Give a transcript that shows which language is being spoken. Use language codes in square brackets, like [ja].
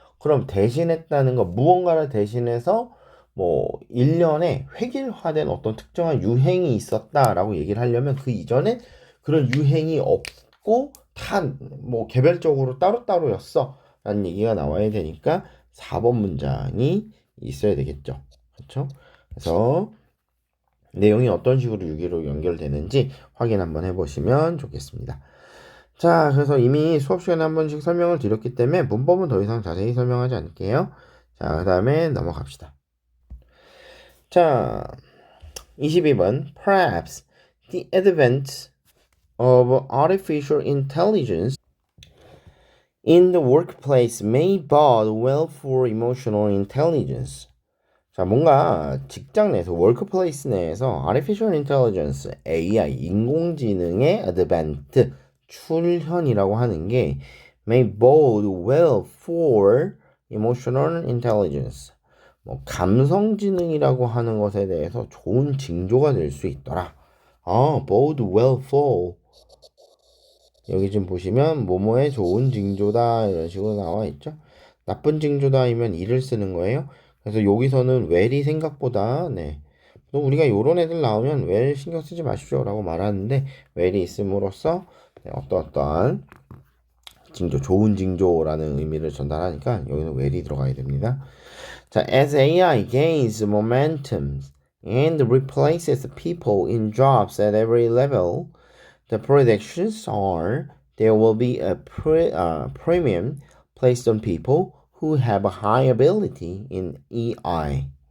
[ko] 그럼 대신했다는 거 무언가를 대신해서 뭐 1년에 획일화된 어떤 특정한 유행이 있었다라고 얘기를 하려면 그 이전에 그런 유행이 없고 다 뭐 개별적으로 따로따로였어 라는 얘기가 나와야 되니까 4번 문장이 있어야 되겠죠. 그렇죠? 그래서 내용이 어떤 식으로 유기로 연결되는지 확인 한번 해보시면 좋겠습니다. 자, 그래서 이미 수업 시간에 한 번씩 설명을 드렸기 때문에 문법은 더 이상 자세히 설명하지 않을게요. 자, 그 다음에 넘어갑시다. 자, 22번 [en] Perhaps the advent of artificial intelligence in the workplace may bode well for emotional intelligence. [ko] 자, 뭔가 직장 내에서 워크플레이스 내에서 artificial intelligence, AI, 인공지능의 advent, 출현이라고 하는 게 [en] may bode well for emotional intelligence. [ko] 뭐 감성지능이라고 하는 것에 대해서 좋은 징조가 될 수 있더라. bode well for 여기 지금 보시면 뭐뭐의 좋은 징조다 이런 식으로 나와 있죠. 나쁜 징조다이면 이를 쓰는 거예요. 그래서 여기서는 well이 생각보다 또 우리가 요런 애들 나오면 well 신경 쓰지 마십시오 라고 말하는데 well이 있음으로써 어떠한 징조, 좋은 징조라는 의미를 전달하니까 여기는 well이 들어가야 됩니다. [en] 자, as AI gains momentum and replaces people in jobs at every level, the predictions are there will be a premium placed on people who have a high ability in AI.